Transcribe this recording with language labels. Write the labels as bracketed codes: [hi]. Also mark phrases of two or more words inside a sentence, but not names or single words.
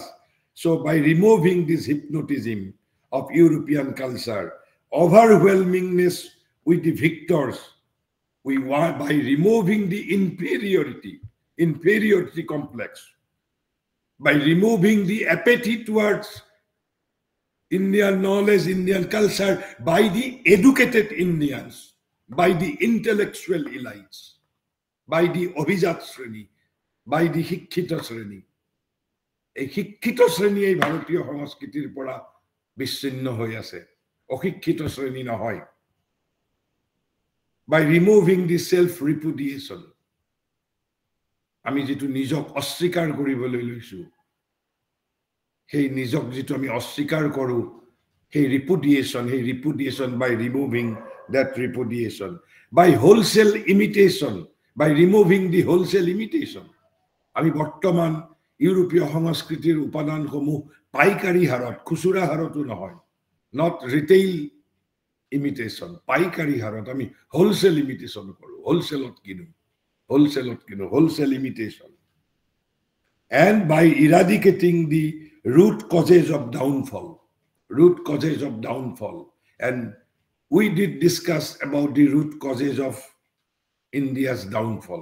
[en] So by removing this hypnotism of European culture, overwhelmingness with the victors, we want, by removing the inferiority complex, by removing the apathy towards Indian knowledge, Indian culture, by the educated Indians, by the intellectual elites, by the [as] অভিজাত শ্ৰেণী, [en] by the [as] শিক্ষিত শ্ৰেণী. এই শিক্ষিত শ্ৰেণী এই ভাৰতীয় সংস্কৃতিৰ পৰা বিচ্ছিন্ন হৈ আছে, অশিক্ষিত শ্ৰেণী নহয়। [en] By removing the self-repudiation, [as] আমি যেটো নিজক অস্বীকাৰ কৰিবলৈ লৈছো, সেই নিজক যেটো আমি অস্বীকাৰ কৰো, সেই [en] repudiation, by removing that repudiation, by wholesale imitation, by removing the wholesale imitation. [as] আমি বৰ্তমান ইউৰোপীয় সংস্কৃতিৰ উপাদানসমূহ পাইকাৰী হাৰত, খুচুৰা হাৰতো নহয়, [en] not retail imitation, [as] পাইকাৰী হাৰত আমি [en] wholesale imitation [as] কৰো, [en] wholesale imitation. And by eradicating the root causes of downfall, and we did discuss about the root causes of India's downfall.